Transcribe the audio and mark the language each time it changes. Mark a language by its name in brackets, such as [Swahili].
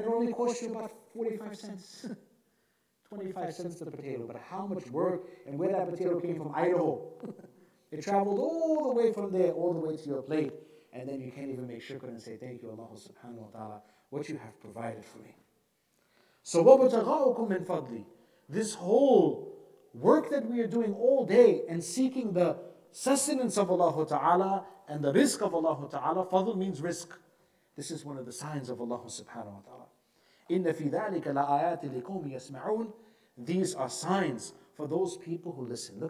[English] And it only cost you about 45 cents. 25 cents the potato. But how much work and where that potato came from, Idaho. It traveled all the way from there, all the way to your plate. And then you can't even make shukr and say, thank you, Allah subhanahu wa ta'ala, what you have provided for me. [Arabic] So, وَابْتَغَاؤُكُم مِّن فَضْلِي. [English] This whole work that we are doing all day and seeking the sustenance of Allah ta'ala and the rizq of Allah ta'ala, fadl means rizq. This is one of the signs of Allah subhanahu wa ta'ala. [Arabic] إِنَّ فِي ذَلِكَ لَآيَاتٍ لِقَوْمٍ يَسْمَعُونَ. [English] These are signs for those people who listen.